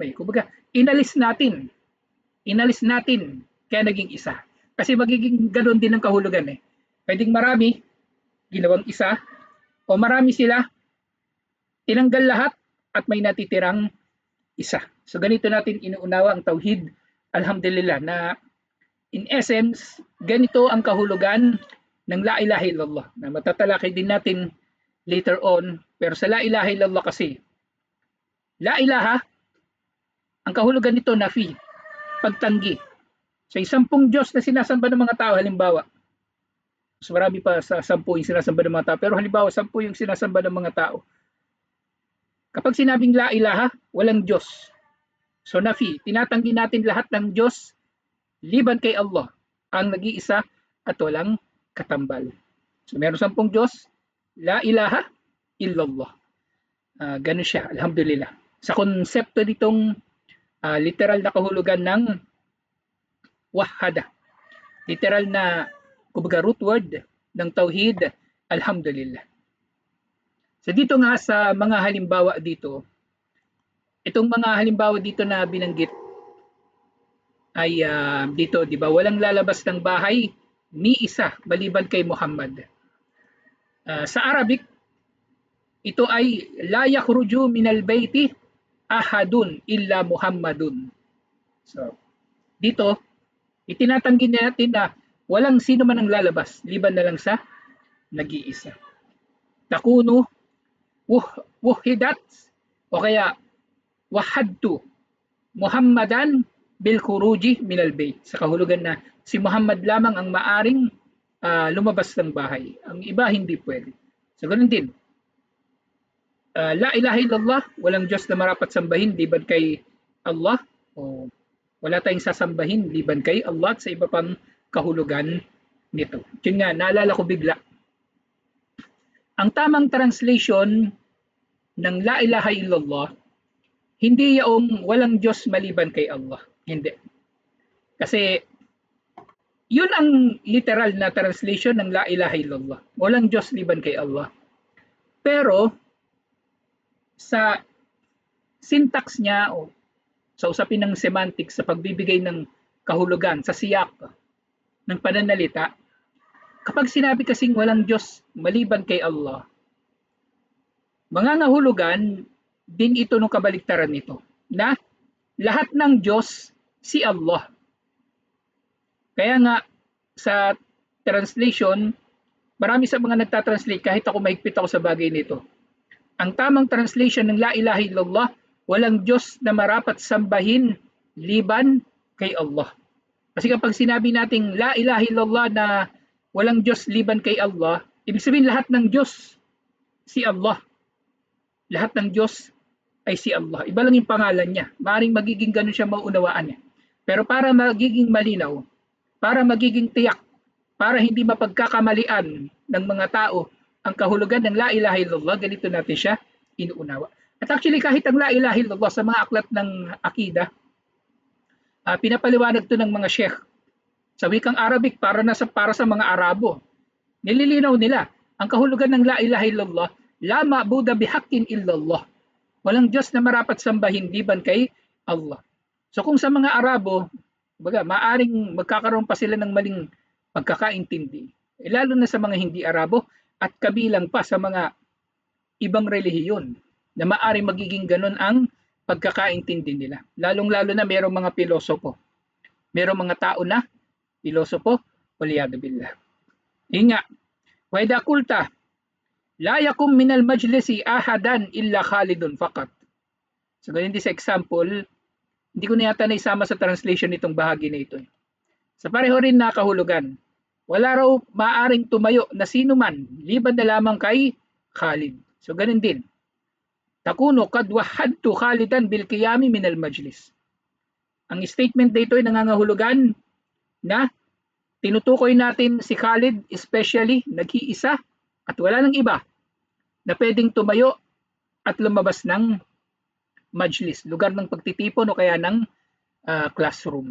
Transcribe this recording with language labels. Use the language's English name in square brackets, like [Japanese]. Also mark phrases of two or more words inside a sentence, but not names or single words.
[Filipino] Kumbaga, inalis natin. Kaya naging isa. Kasi magiging ganoon din ang kahulugan. Pwedeng marami, ginawang isa. O marami sila, tinanggal lahat at may natitirang isa. So ganito natin inuunawa ang tauhid. Alhamdulillah na [English] in essence, [Filipino] ganito ang kahulugan ng [Arabic] لا إله إلا الله [Filipino] na matatalakay din natin [English] later on. [Filipino] Pero sa [Arabic] لا إله إلا الله kasi, لا إله, [Filipino] ang kahulugan nito nafi, pagtanggi. Sa 10 Diyos na sinasamba ng mga tao, halimbawa, mas marami pa sa 10 yung sinasamba ng mga tao, pero halimbawa 10 yung sinasamba ng mga tao. Kapag sinabing [Arabic] لا إله, [Filipino] walang Diyos. So nafi, tinatanggi natin lahat ng Diyos liban kay Allah, ang nag-iisa at walang katambal. So meron 10 Diyos, [Arabic] لا إله إلا الله. [Filipino] Ganun siya, alhamdulillah. Sa konsepto nitong literal na kahulugan ng wahhada. Literal na kumbaga root word ng tauhid, alhamdulillah. So dito nga sa mga halimbawa dito, itong mga halimbawa dito na binanggit ay dito, di ba, walang lalabas ng bahay ni isa maliban kay Muhammad. Sa Arabic, ito ay [Arabic] لا يخرج من البيت أحد إلا محمد. [Filipino] So, dito, itinatanggi natin na walang sino man ang lalabas, liban na lang sa nag-iisa. [Arabic] تكون وحدت [Filipino] o kaya [Arabic] وحدت محمدا بالخروج من البيت. [Filipino] Sa kahulugan na si Muhammad lamang ang maaring lumabas ng bahay. Ang iba hindi pwede. So ganun din. [Arabic] لا إله إلا الله, [Filipino] walang Diyos na marapat sambahin liban kay Allah. O wala tayong sasambahin liban kay Allah at sa iba pang kahulugan nito. Yun nga, naalala ko bigla. Ang tamang translation ng [Arabic] لا إله إلا الله, [Filipino] hindi yung walang Diyos maliban kay Allah. Hindi. Kasi yun ang literal na translation ng [Arabic] لا إله إلا الله. [Filipino] Walang Diyos liban kay Allah. Pero sa syntax niya o sa usapin ng semantics, sa pagbibigay ng kahulugan, sa siyak ng pananalita, kapag sinabi kasing walang Diyos maliban kay Allah, mangangahulugan din ito ng kabaliktaran nito, na lahat ng Diyos si Allah. Kaya nga sa translation, marami sa mga nagtatranslate, kahit ako mahigpit ako sa bagay nito. Ang tamang translation ng [Arabic] لا إله إلا الله, [Filipino] walang Diyos na marapat sambahin liban kay Allah. Kasi kapag sinabi nating [Arabic] لا إله إلا الله [Filipino] na walang Diyos liban kay Allah, ibig sabihin lahat ng Diyos si Allah. Lahat ng Diyos ay si Allah. Iba lang yung pangalan niya. Maaaring magiging ganun siya maunawaan niya. Pero para magiging malinaw, para magiging tiyak para hindi mapagkakamalian ng mga tao ang kahulugan ng [Arabic] لا إله إلا الله, [Filipino] ganito natin siya inuunawa. At actually kahit ang [Arabic] لا إله إلا الله [Filipino] sa mga aklat ng akida, pinapaliwanag to ng mga sheikh sa wikang Arabic para sa mga Arabo. Nililinaw nila ang kahulugan ng [Arabic] لا إله إلا الله، لا معبود بحق إلا الله. [Filipino] Walang Diyos na marapat sambahin liban kay Allah. So kung sa mga Arabo, maaring magkakaroon pa sila ng maling pagkakaintindi, lalo na sa mga hindi Arabo at kabilang pa sa mga ibang relihiyon na maaring magiging ganun ang pagkakaintindi nila. Lalong-lalo na mayroong mga pilosopo. Mayroong mga tao na pilosopo, [Arabic] والعياذ بالله. [Filipino] Yun nga, [Arabic] وإذا قلت لا يقوم من المجلس أحد إلا خالد فقط. [Filipino] So ganun din sa example, hindi ko na yata naisama sa translation nitong bahagi na ito. Sa pareho rin na kahulugan, wala raw maaring tumayo na sino man liban na lamang kay Khalid. So ganun din. [Arabic] تكون قد وحدت خالدا بالقيام من المجلس. [Filipino] Ang statement dito ay nangangahulugan na tinutukoy natin si Khalid, especially nag-iisa at wala nang iba na pwedeng tumayo at lumabas ng majlis, lugar ng pagtitipon o kaya ng classroom.